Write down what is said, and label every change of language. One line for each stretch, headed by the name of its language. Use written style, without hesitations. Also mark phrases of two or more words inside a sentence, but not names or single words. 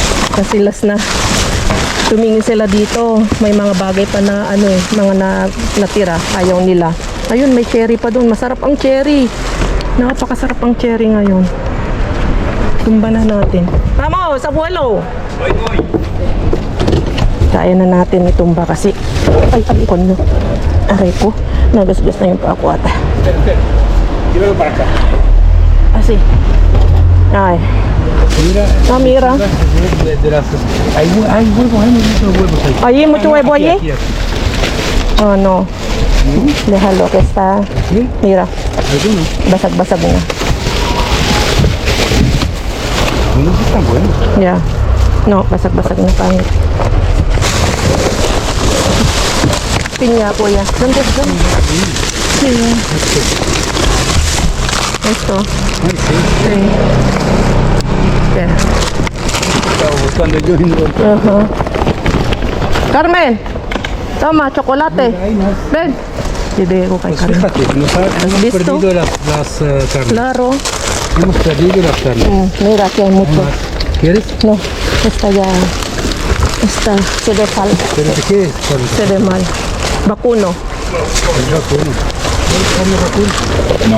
Filipino: Kasi last na tumingin sila dito. May mga bagay pa na ano eh, mga natira. Ayaw nila. Ayun, may cherry pa doon. Masarap ang cherry. Napakasarap ang cherry ngayon. Tumba na natin.
Spanish: Vamos, abuelo!
Filipino: Kaya na natin itumba kasi ay kono. Aray ko. Nagasgas na yung pako ata.
Spanish: Llévalo para acá. Asi. Ay. Mira. Ah, mira. Hay huevos, hay muchos huevos ahí. Hay mucho huevo Aquí, allí. aquí, aquí. Oh no. Déjalo que está. ¿Sí? Mira, Algunos.
Filipino: basag-basag na.
Spanish: Algunos están buenos.
English: Yeah.
Spanish: No,
Filipino: basag-basag na pangit. Pinya po yan.
Spanish: ¿Dónde está? Sí. Esto. Ay, sí. Sí. Espera. Estaba buscando yo y no lo encontré. Ajá. Carmen, toma, chocolate. Ahí más. Ven.
Filipino: Bibigay ko kay
Spanish: Pues
Filipino: Carmen.
Spanish: fíjate, hemos visto? perdido las carnes. Claro. Hemos perdido las carnes. Mira, aquí hay mucho. Más. ¿Quieres? No, esta ya. Esta se ve mal. ¿Pero de qué es? Carne? Se ve mal. Vacuno. El vacuno. ¿Quieres carne vacuno? No.